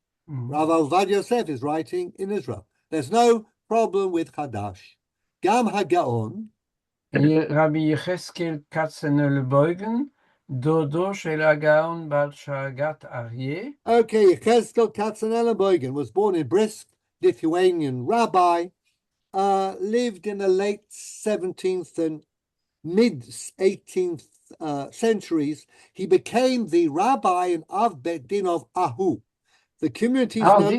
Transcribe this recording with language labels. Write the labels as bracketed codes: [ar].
[en] Rav Ovadia Yosef is writing in Israel. There's no problem with Chadash. [he] Gam HaGaon. רבי יחזקאל כצנלבויגן, דודו של הגאון בעל שרגת אריה. [en] Okay, Yechezkel Katzenellenbogen was born in Brisk, Lithuanian rabbi, lived in the late 17th and mid 18th centuries. He became the rabbi and Av Bet Din of Ahu. The community is known